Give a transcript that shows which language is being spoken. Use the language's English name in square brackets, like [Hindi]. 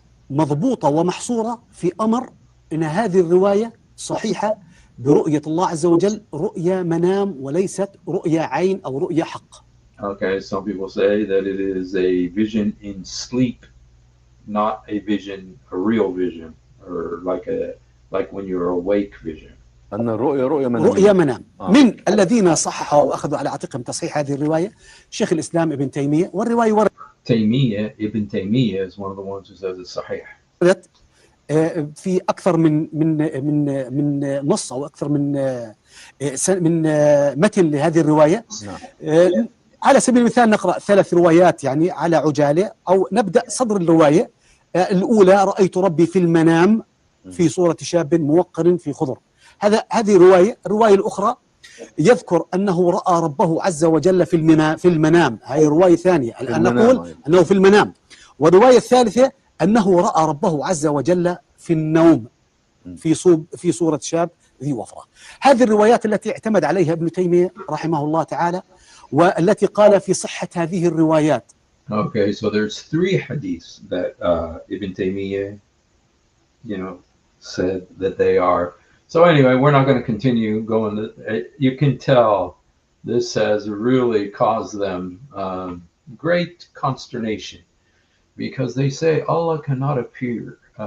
[Arabic] مضبوطة ومحصورة في أمر أن هذه الرواية صحيحة برؤية الله عز وجل رؤية منام وليست رؤية عين أو رؤية حق. [English] Okay, some people say that it is a vision in sleep, not a vision, a real vision, or like when you're awake vision. [Arabic] أن الرؤية رؤية منام. رؤية منام. من الذين صححوا وأخذوا على عاتقهم تصحيح هذه الرواية شيخ الإسلام ابن تيمية والرواية وردت. [English] Ibn Taymiyyah is one of the ones who says it's sahih. [Arabic] في أكثر من نص أو أكثر من متن لهذه الرواية. على سبيل المثال نقرأ 3 روايات يعني على عجالة أو نبدأ صدر الرواية. الأولى رأيت ربي في المنام في صورة شاب موقر في خضر. هذه رواية. الرواية الأخرى يذكر أنه رأى ربه عز وجل في المنام. هذه رواية ثانية. الآن نقول أنه في المنام. والرواية الثالثة أنه رأى ربه عز وجل في النوم في صورة شاب ذي وفرة. هذه الروايات التي اعتمد عليها ابن تيمية رحمه الله تعالى والتي قال في صحة هذه الروايات. [English] Okay, so there's 3 hadiths that Ibn Taymiyyah, said that they are. So anyway, we're not going to continue going. You can tell this has really caused them great consternation because they say Allah cannot appear.